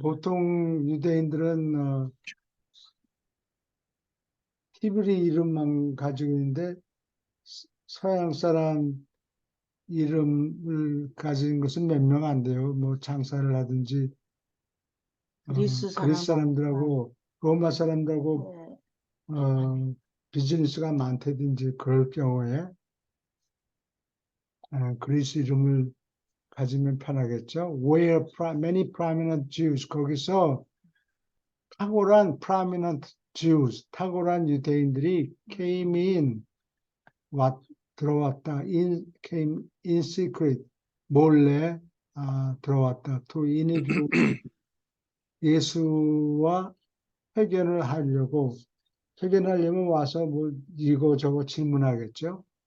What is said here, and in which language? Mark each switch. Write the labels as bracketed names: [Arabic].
[Korean] 보통 유대인들은 히브리 이름만 가지고 있는데 서양 사람 이름을 가진 것은 몇 명 안 돼요. 뭐 장사를 하든지 그리스 그리스 사람들하고 로마 사람들하고 네. 비즈니스가 많다든지 그럴 경우에 그리스 이름을 가지면 편하겠죠. [English] Where many prominent Jews [Korean] 거기서 탁월한 [English] prominent Jews [Korean] 탁월한 유대인들이 [English] came in [Korean] 들어왔다. [English] came in secret [Korean] 몰래 들어왔다. [English] To interview [Korean] 예수와 회견을 하려고 회견하려면 와서 뭐 이거 저거 질문하겠죠.